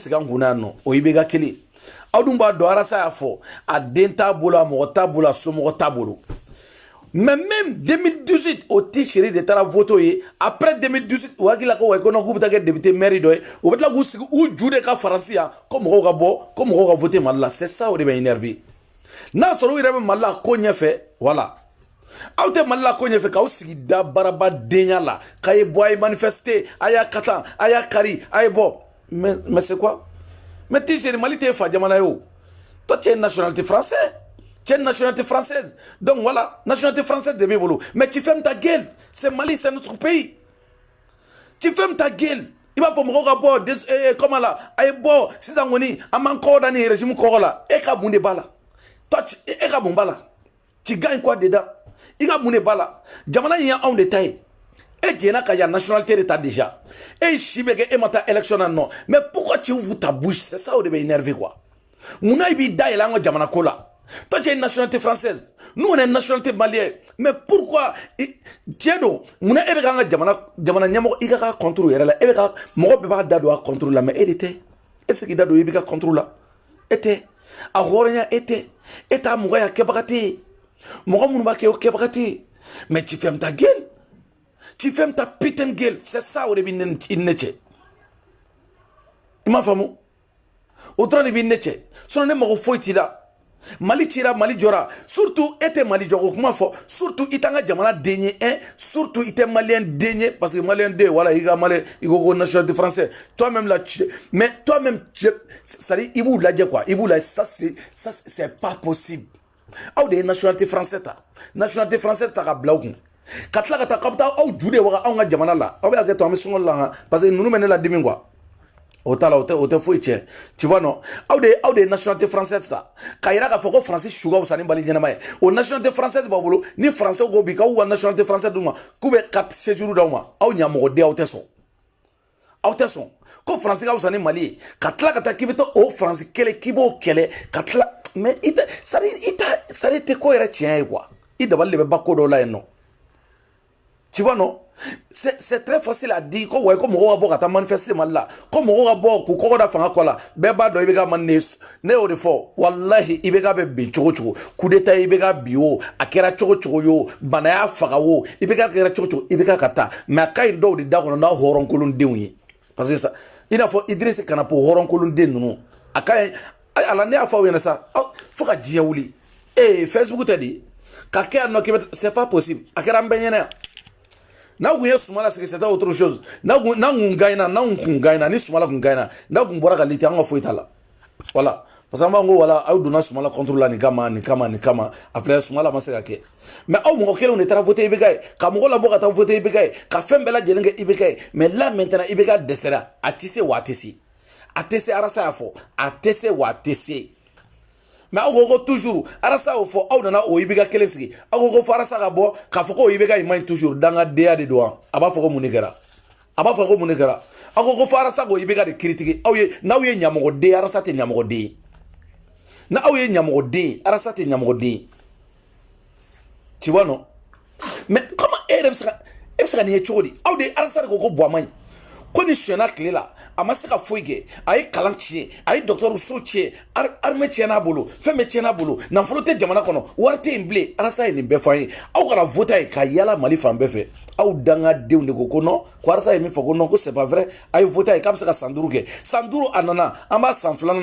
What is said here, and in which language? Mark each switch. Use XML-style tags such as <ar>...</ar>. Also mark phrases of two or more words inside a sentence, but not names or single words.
<bm>sigi an kunna yan nɔ o i bɛ ka kelen aw dun b'a dɔn arasa y'a fɔ a den t'a bolo a mɔgɔ t'a bolo a somɔgɔ t'a bolo</bm> <fr>mais même</fr> <bm>2018 o tɛ seri de taara vote ye après 2018 o hakili la ko wa ko non k'u bɛ taa kɛ</bm> <fr>député maire</fr> <bm>dɔ ye o bɛ tila k'u sigi u ju de ka faransi yan ko mɔgɔw ka bɔ ko mɔgɔw ka vote mali la</bm> <fr>c'est ça</fr> <bm>o de bɛ énervé n'a sɔrɔ u yɛrɛ bɛ mali la ko ɲɛfɛ voilà aw tɛ mali la ko ɲɛfɛ k'aw sigi da baraba denya la k'a ye bɔ a ye manifester a y'a ka tan a y'a kari a ye bɔ</bm> <fr>mais c'est quoi mais</fr> <bm>t'i seri mali t'e fa jamana ye o</bm> <fr>toi tu es une nationalité française tu es une nationalité française donc voilà nationalité française</fr> <bm>de b'i bolo</bm> <fr>mais tu fermes ta gueule c'est Mali c'est notre pays tu fermes ta gueule</fr> <bm>i b'a fɔ mɔgɔw ka bɔ comment la a ye bɔ sisan kɔni an b'an kɔkɔ da ni régime kɔkɔ la e ka mun de b'a la toi e ka mun b'a la</bm> <fr>tu gagnes quoi dedans</fr> <bm>i ka mun de b'a la jamana in ye anw de ta ye e jɛnna ka yan nationalité de ta déjà e si bɛ kɛ e ma taa élection na</bm> <fr>non mais pourquoi tu ouvres ta bouche c'est ça</fr> <bm>o de bɛ</bm> <fr>énervé quoi</fr> <bm>munna i b'i da yɛlɛ an ka jamana ko la</bm> <fr>toi tu es une nationalité française nous on est une nationalité malienne mais pourquoi</fr> <bm>tiɲɛ don munna e bɛ k'an ka jamana ɲɛmɔgɔ i ka contre yɛrɛ la e bɛ ka mɔgɔ bɛɛ b'a da don a contre la mais e de tɛ e tɛ se k'i da don i bɛ ka contre la e tɛ a hɔrɔnya e tɛ e t'a mɔgɔya kɛbaga tɛ yen mɔgɔ minnu b'a kɛ o kɛbaga tɛ yen</bm> <fr>mais tu fermes ta gueule tu fermes ta putain de gueule c'est ça</fr> <bm>o de bɛ ne cɛ i m'a faamu o dɔrɔn de bɛ ne cɛ sinon ne mago foyi t'i la mali cira mali jɔra surtout e tɛ mali jɔko kuma fɔ surtout i t'an ka jamana den ye surtout i tɛ maliyɛn den ye</bm> <fr>parce que</fr> <bm>maliyɛn den voilà i ka maliyɛn i ko</bm> <fr>nationalité français toi même là mais toi même c'est-à-dire</fr> <bm>i b'u lajɛ quoi i b'u lajɛ</bm> <fr>ça c'est pas possible</fr> <bm>aw de ye</bm> <fr>nationalité français</fr> <bm>ta</bm> <fr>nationalité français</fr> <bm>ta ka bila aw kun ka tila ka taa k'aw bɛ taa aw ju de waga anw ka jamana la aw bɛ hakɛ to an bɛ sungɔli la</bm> <fr>parce que</fr> <bm>ninnu bɛ ne la dimi quoi o t'a la o tɛ foyi tiɲɛ</bm> <fr>tu vois non</fr> <bm>aw de ye</bm> <fr>nationalité française</fr> <bm>ta k'a yira k'a fɔ ko faransi su ka fisa ni mali ɲɛnama ye o</bm> <fr>nationalité française</fr> <bm>b'aw bolo ni français ko bi k'aw ka</bm> <fr>nationalité française</fr> <bm>d'u ma k'u bɛ</bm> <fr>carte séjour</fr> <bm>d'aw ma aw ɲamɔgɔden aw tɛ sɔn ko faransi ka fisa ni mali ye ka tila ka taa k'i bɛ taa o faransi kɛlɛ k'i b'o kɛlɛ ka tila mais i tɛ ko yɛrɛ tiɲɛ ye quoi i dabali de bɛ ba ko dɔw la yen nɔ</bm> <fr>tu vois non c'est très facile à dire</fr> <bm>ko ouais ko mɔgɔw ka bɔ ka taa manifester mali la ko mɔgɔw ka bɔ k'u kɔkɔ da fanga kɔ la bɛɛ b'a dɔn i bɛ ka ne y'o de fɔ walahi i bɛ ka bɛ bin cogo cogo</bm> <fr>coup d'état</fr> <bm>i bɛ ka bi o a kɛra cogo cogo ye o bana y'a faga o i bɛ ka kɛra cogo cogo i bɛ ka taa mais a ka ɲi dɔw de da kɔnɔ n'a hɔrɔnkolondenw ye</bm> <fr>parce que ça</fr> <bm>i n'a fɔ Idrissa Kanapo hɔrɔnkolonden ninnu a ka ɲi ala ne y'a fɔ aw ɲɛna sa fo ka diɲɛ wuli Facebook tɛ di ka kɛ yan nɔ k'i bɛ</bm> <fr>c'est pas possible</fr> <bm>a kɛra an bɛɛ ɲɛna yan n'a kun ye Sumala sigi</bm> <fr>c'était autre chose</fr> <bm>n'a kun gaina ni Sumala kun gaina n'a kun bɔra ka liti an ka foyi t'a la</bm> <fr>voilà parce que</fr> <bm>an b'a ko wala aw donna Sumala contre la ni kama a filɛ Sumala ma se ka kɛ mais aw mɔgɔ kelenw de taara voter IBK ye ka mɔgɔ labɔ ka taa voter IBK ye ka fɛn bɛɛ lajɛlen kɛ IBK ye</bm> <fr>mais là maintenant</fr> <bm>IBK dɛsɛra a tɛ se wa a tɛ se a tɛ se Arasa y'a fɔ a tɛ se wa a tɛ se mais aw ko toujours Arasa y'o fɔ aw nana o IBK kelen sigi aw ko fɔ Arasa ka bɔ k'a fɔ ko IBK in man ɲi toujours dangadenya de don wa a b'a fɔ ko mun de kɛra a b'a fɔ ko mun de kɛra aw ko fɔ Arasa ko IBK de critiquer aw ye n'aw ye ɲɛmɔgɔden ye Arasa tɛ ɲɛmɔgɔden ye n'aw ye ɲɛmɔgɔden ye Arasa tɛ ɲɛmɔgɔden ye</bm> <fr>tu vois non mais comment</fr> <bm>e yɛrɛ bɛ se ka nin ye cogo di aw de Arasa de ko ko Buwa man ɲi ko ni sonyɛna tile la a ma se ka foyi kɛ a ye kalan tiɲɛ a ye dɔgɔtɔrɔso tiɲɛ armée tiɲɛna a bolo fɛn bɛɛ tiɲɛna a bolo nafolo tɛ jamana kɔnɔ wari tɛ yen bilen Arasa ye nin bɛɛ fɔ an ye aw kana voter ye ka yala Mali fan bɛɛ fɛ aw dangadenw de ko non ko Arasa ye min fɔ ko non ko</bm> <fr>c'est pas vrai</fr> <bm>a ye voter ye k'a bɛ se ka san 5 kɛ san 5 a nana an b'a san 2nan</bm>